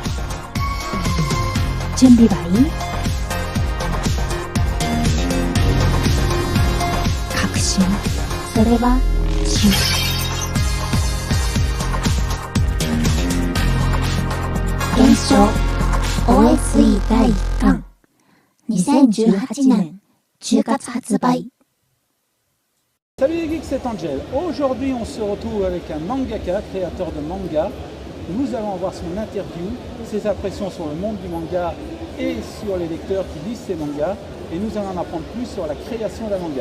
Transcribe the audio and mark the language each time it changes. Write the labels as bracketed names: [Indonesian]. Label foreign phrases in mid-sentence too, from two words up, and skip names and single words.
[Japanese] 準備はいい？確信、それは信じ。現象 OSE 第1巻2018年10月発売。 [French] Salut les geeks, c'est Angel. Aujourd'hui, on se retrouve avec un mangaka, créateur de manga. Nous allons voir son interview, ses impressions sur le monde du manga et sur les lecteurs qui lisent ses mangas. Et nous allons en apprendre plus sur la création d'un manga.